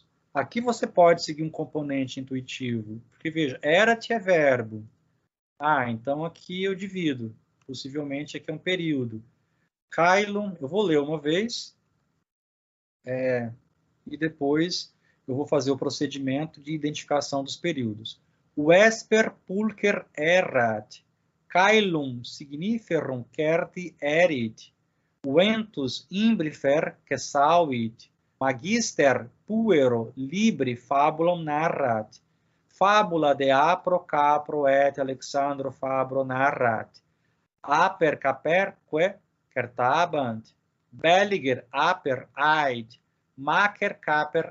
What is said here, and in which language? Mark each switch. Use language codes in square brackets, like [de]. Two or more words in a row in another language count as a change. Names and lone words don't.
[pt] Aqui você pode seguir um componente intuitivo, porque, veja, erat é verbo. Ah, então aqui eu divido. Possivelmente aqui é um período. Caelum, eu vou ler uma vez, e depois eu vou fazer o procedimento de identificação dos períodos. [la] Vesper pulcher erat. Caelum signiferum certi erit. Ventus imbrifer cessavit, magister puero libri fabulam narrat, fabula de apro capro et Alexandro Fabro narrat, aper caperque certabant, belliger aper aid, macer caper